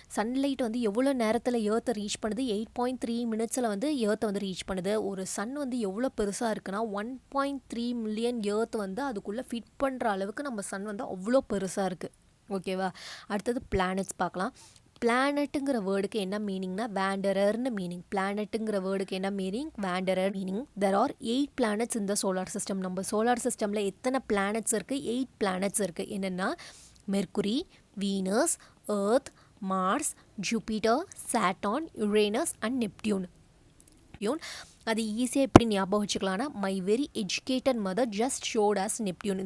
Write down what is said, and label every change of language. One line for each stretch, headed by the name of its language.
Tamil: Sunlight வந்து எவ்வளோ நேரத்தில் ஏர்த்தை ரீச் பண்ணுது? 8.3 minutesல வந்து ஏர்த்தை வந்து ரீச் பண்ணுது. ஒரு சன் வந்து எவ்வளோ பெருசாக இருக்குன்னா 1.3 million ஏர்த் வந்து அதுக்குள்ளே ஃபிட் பண்ணுற அளவுக்கு நம்ம சன் வந்து அவ்வளோ பெருசாக இருக்குது. ஓகேவா? அடுத்தது பிளானட்ஸ் பார்க்கலாம். பிளானட்டுங்கிற வேர்டுக்கு என்ன மீனிங்னா வேண்டரர்னு மீனிங். பிளானட்டுங்கிற வேர்டுக்கு என்ன meaning? வேண்டரர் meaning.
English: There are 8 planets in the solar system.
Tamil: நம்ம சோலார் சிஸ்டமில் எத்தனை பிளானட்ஸ் இருக்குது? 8 planets இருக்குது. என்னென்னா mercury, Venus, earth, Mars, Jupiter, Saturn, Uranus and Neptune. அது ஈஸியாக எப்படி ஞாபகம் வச்சுக்கலாம்னா
English: My very educated mother just showed us Neptune.